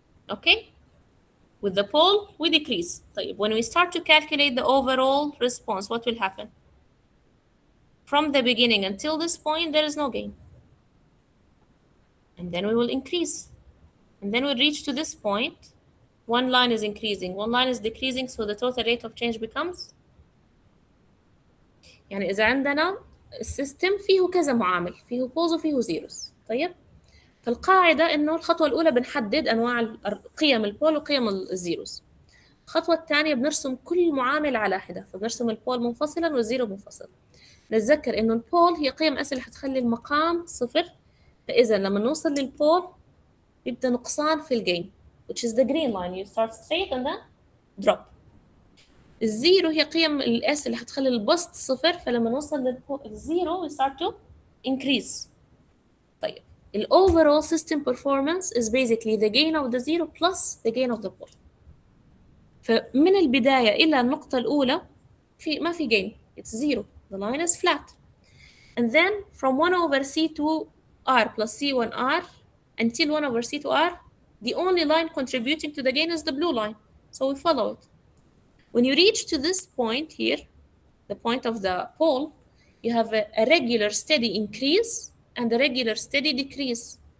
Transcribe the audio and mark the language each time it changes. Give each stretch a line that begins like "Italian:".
English: Okay? With the pole, we decrease. When we start to calculate the overall response, what will happen? From the beginning until this point, there is no gain. And then we will increase. And then we reach to this point. One line is increasing, one line is decreasing, so the total rate of change becomes.
Arabic: يعني إذا عندنا السيستم فيه كذا معامل، فيه poles وفيه zeros. طيب؟ فالقاعدة إنه الخطوة الأولى بنحدد أنواع قيم البول وقيم الزيروز. الخطوة الثانية بنرسم كل معامل على حدة، فبنرسم البول منفصلا والزيرو منفصل. نتذكر إنه البول هي قيم أس اللي حتخلي المقام صفر، فإذا لما نوصل للبول يبدأ نقصان في الجين
English: which is the green line. You start straight and then drop.
Arabic: الزيرو هي قيم الاس اللي حتخلي البسط صفر، فلما نوصل للزيرو
English: we start to increase.
Arabic: طيب ال
English: overall system performance is basically the gain of the zero plus the gain of the pole.
Arabic: فمن البداية إلى النقطة الأولى ما في gain,
English: it's zero. The line is flat. And then from 1 over C2R plus C1R until 1 over C2R, the only line contributing to the gain is the blue line. So we follow it. When you reach to this point here, the point of the pole, you have a regular steady increase and a regular steady decrease.